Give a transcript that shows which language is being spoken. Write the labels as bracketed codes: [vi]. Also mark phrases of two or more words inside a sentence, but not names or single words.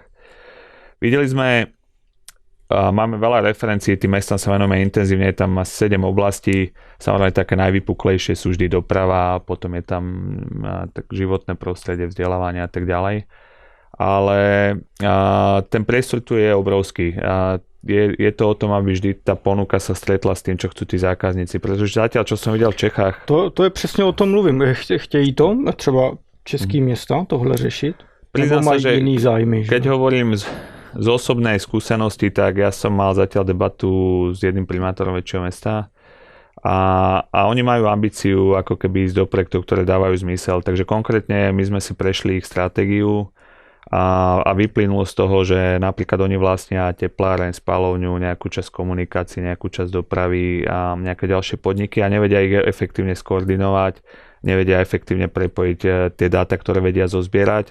[sk] Videli sme, máme veľa referencií, tým mestám sa venujeme intenzívne, je tam asi 7 oblastí, samozrejme také najvypuklejšie sú vždy doprava, potom je tam tak životné prostredie, vzdelávanie a tak ďalej. Ale ten priestor tu je obrovský. Je to o tom, aby vždy tá ponuka sa stretla s tým, čo chcú tí zákazníci. Pretože zatiaľ, čo som videl v Čechách... [cs] To je přesně o tom mluvím. Chtějí to třeba český města tohle řešit? [sk] Priznám sa, že [cs] iný zájmy, že? [sk] keď hovorím z osobnej skúsenosti, tak ja som mal zatiaľ debatu s jedným primátorom väčšieho mesta a oni majú ambíciu ako keby ísť do projektov, ktoré dávajú zmysel. Takže konkrétne my sme si prešli ich stratégiu a vyplynulo z toho, že napríklad oni vlastnia tepláreň, spaľovňu, nejakú časť komunikácií, nejakú časť dopravy a nejaké ďalšie podniky a nevedia ich efektívne skoordinovať, nevedia efektívne prepojiť tie dáta, ktoré vedia zozbierať.